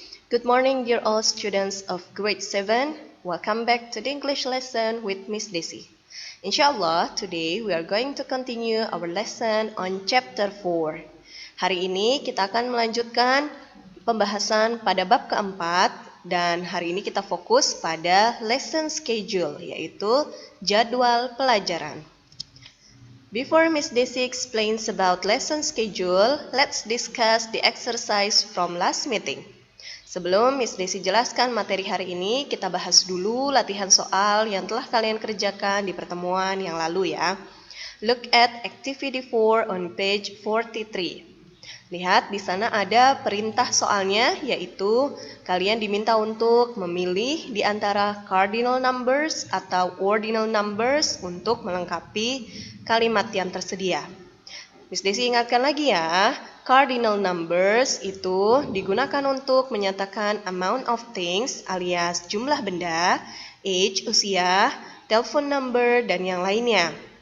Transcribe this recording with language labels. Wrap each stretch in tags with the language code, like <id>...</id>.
<en>Good morning, dear all students of grade 7. Welcome back to the English lesson with Miss Desi. Inshallah, today we are going to continue our lesson on chapter 4.</en> <id>Hari ini kita akan melanjutkan pembahasan pada bab keempat, dan hari ini kita fokus pada lesson schedule, yaitu jadwal pelajaran.</id> <en>Before Miss Desi explains about lesson schedule, let's discuss the exercise from last meeting.</en> <id>Sebelum Miss Desi jelaskan materi hari ini, kita bahas dulu latihan soal yang telah kalian kerjakan di pertemuan yang lalu ya.</id> <en>Look at activity 4 on page 43.</en> <id>Lihat di sana ada perintah soalnya, yaitu kalian diminta untuk memilih di antara cardinal numbers atau ordinal numbers untuk melengkapi kalimat yang tersedia. Miss Desi ingatkan lagi ya, cardinal numbers itu digunakan untuk menyatakan</id> <en>amount of things</en> <id>alias jumlah benda, age, usia, telepon number, dan yang lainnya.</id>